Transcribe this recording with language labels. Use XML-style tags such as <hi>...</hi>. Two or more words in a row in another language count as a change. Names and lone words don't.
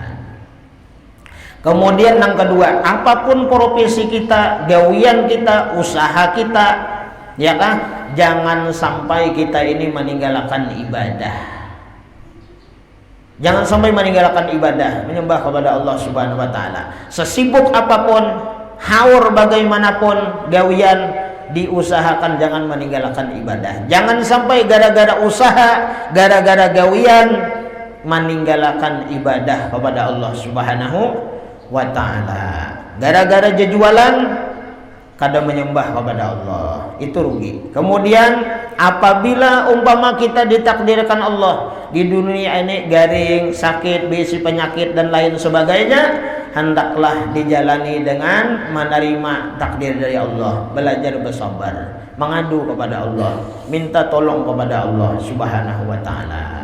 <id>Kemudian yang kedua, apapun profesi kita, gawian kita, usaha kita, ya kan, jangan sampai kita ini meninggalkan ibadah. Jangan sampai meninggalkan ibadah, menyembah kepada Allah</id> <ar>سبحانه وتعالى.</ar> <id>Sesibuk apapun, haur bagaimanapun gawian, diusahakan jangan meninggalkan ibadah. Jangan sampai gara-gara usaha, gara-gara gawian meninggalkan ibadah kepada Allah</id> <ar>سبحانه وتعالى.</ar> <id>Gara-gara jualan kada menyembah kepada Allah, itu rugi. Kemudian apabila umpama kita ditakdirkan Allah di dunia ini garing, sakit, bisi penyakit dan lain sebagainya, hendaklah dijalani dengan menerima takdir dari Allah, belajar bersabar, mengadu kepada Allah, minta tolong kepada Allah</id> <ar>سبحانه وتعالى.</ar>